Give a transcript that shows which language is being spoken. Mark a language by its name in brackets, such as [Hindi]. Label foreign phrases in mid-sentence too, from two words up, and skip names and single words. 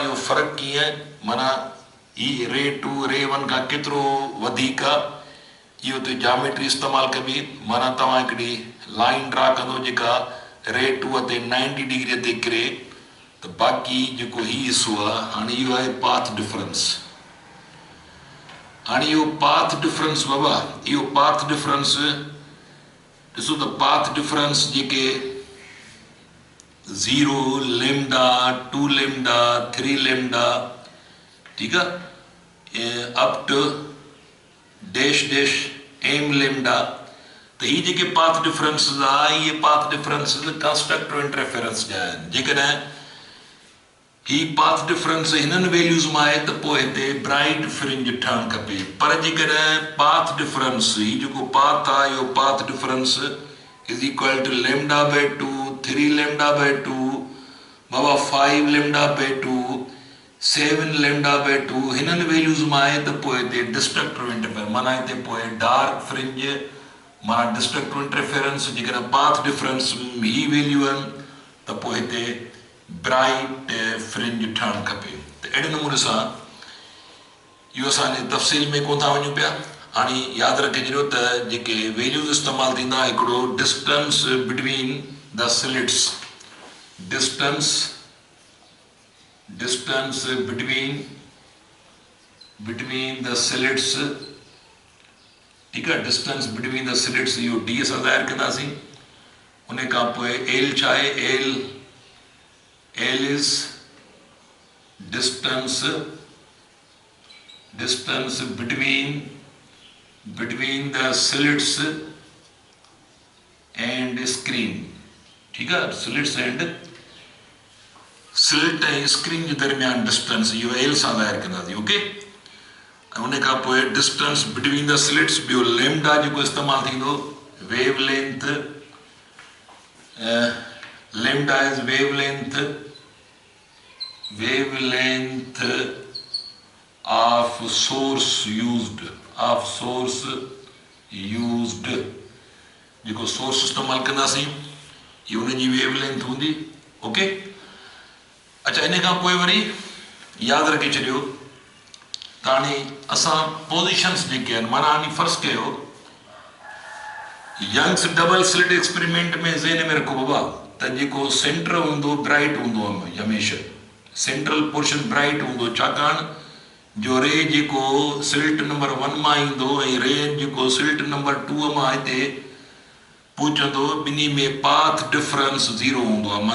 [Sindhi] इहो फ़र्क़ु कीअं माना ही रे 2 रे 1 खां केतिरो वधीक आहे इहो त जामेट्री इस्तेमालु कबी माना तव्हां हिकिड़ी [English] line draw [Sindhi] कंदो जेका रे 2 ते 90 डिग्री ते किरे त बाक़ी जेको ही हिसो आहे हाणे इहो आहे [English] path difference [Sindhi] हाणे इहो [English] path difference [Sindhi] बाबा इहो [English] path difference [Sindhi] ॾिसो त [English] path difference [Sindhi] जेके 0 लैम्डा 2 लैम्डा 3 लैम्डा ठीकु आहे [English] up to dash dash M lambda [Hindi] तो ये [Sindhi] जेके [English] path differences [Sindhi] आहे ये [English] path differences constructive interference [Sindhi] जा आहिनि जेकॾहिं ही [English] path difference [Sindhi] हिननि वैल्यूज़ मां आहे त पोइ हिते ब्राइट [English] फ्रिंज [Sindhi] ठहणु खपे पर जेकॾहिं [English] path difference [Sindhi] ही जेको [English] path [Sindhi] आहे इहो [English] path difference is equal to lambda by 2 3 lambda by 2 बाबा 5 lambda by 2 7 lambda by 2 [Sindhi] हिननि वैल्यूज़ मां आहे त पोइ हिते [English] destructive interference [Sindhi] माना हिते पोइ [English] dark fringe [Sindhi] माना [English] destructive interference [Sindhi] जेकॾहिं [English] path difference [Sindhi] ही वैल्यू आहिनि त पोइ हिते [English] bright fringe [Sindhi] ठहणु खपे त अहिड़े नमूने सां इहो असांजे तफ़सील में कोन था वञूं पिया हाणे यादि रखिजो त जेके वैल्यूज़ इस्तेमालु थींदा हिकिड़ो [English] distance between the slits distance between the slits [Hindi] ठीक है [English] distance between the slits [Sindhi] इहो डी सां ज़ाहिर कंदासीं उन खां पोइ एल छा आहे [English] L is distance between the slits and screen. [Hindi] ठीक है, [English] slits and slit [Sindhi] ऐं स्क्रीन जे दरमियान डिस्टेंस इहो एल सां ज़ाहिर कंदासीं. [English] ओके, [Sindhi] उन खां पोइ [English] distance between the slits. [Sindhi] ॿियो लैम्डा जेको इस्तेमालु थींदो, [English] wave length. lambda is wave length of source used. [Sindhi] जेको सोर्स इस्तेमालु कंदासीं इहो उनजी [English] wave length [Sindhi] हूंदी. ओके, अच्छा, इन खां पोइ वरी यादि रखी छॾियो त हाणे असां पोज़ीशन्स जेके आहिनि, माना हाणे फ़र्ज़ु कयो [English] Young's double slit experiment [Sindhi] में ज़हन में रखो बाबा त जेको सेंटर हूंदो ब्राइट हूंदो हमेशह, [English] central portion [Sindhi] ब्राइट हूंदो, छाकाणि जो रे जेको स्लिट नंबर 1 मां ईंदो ऐं रे जेको स्लिट नंबर 2 मां हिते पहुचंदो, ॿिन्ही में [English] path difference [Sindhi] 0 हूंदो आहे.